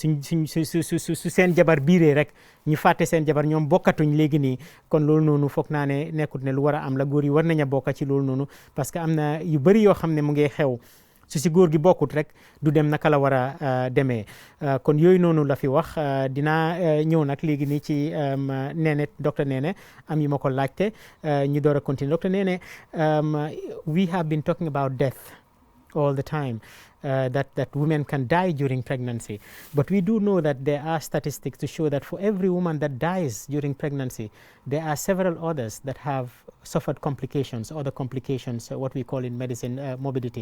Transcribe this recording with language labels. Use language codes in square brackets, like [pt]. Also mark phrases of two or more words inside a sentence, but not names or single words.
[wo] su seen jabar biiree rek ñu fàtte seen jabar ñoom bokkatuñ léegi nii kon loolu noonu foog naa ne nekkut ne lu war a am la góor yi war nañ a bokk ci loolu noonu parce que am na yu bëri yoo xam ne mu ngi xew su si góor gi bokkut rek du dem naka la war a demee kon yooyu noonu la fi wax dinaa ñëw nag léegi nii ci Néné docteur Néné am yu ma ko laajte ñu door a continuer docteur Néné [en] we have been talking about death all the time. That women can die during pregnancy. But we do know that there are statistics to show that for every woman that dies during pregnancy, there are several others that have suffered complications, other complications, what we call in medicine morbidity.